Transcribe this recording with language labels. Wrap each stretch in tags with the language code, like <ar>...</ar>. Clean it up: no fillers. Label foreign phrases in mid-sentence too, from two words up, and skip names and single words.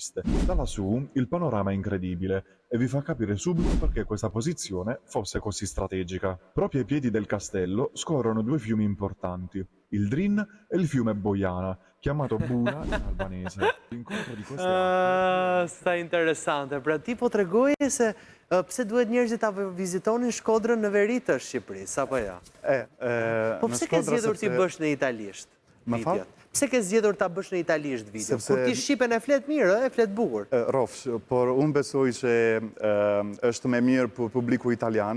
<it>Da lassù il panorama è incredibile. e vi fa capire subito perché questa posizione fosse così strategica. Proprio ai piedi del castello scorrono due fiumi importanti, il Drin e il fiume Bojana, chiamato Buna in albanese. L'incontro di queste acque...</it> <sq>Sa interesante. Pra ti po tregoje se pse duhet njerëzit ta vizitonin Shkodrën në veri të Shqipërisë, apo jo? Po pse ke zgjedhur ti bësh në italisht? Më fal? Pse ke zgjedhur ta bësh në italisht video? Kur ti shqipen e flet mirë, e flet bukur. Rofsh, por unë besoj që është me mirë për publiku italian.</sq>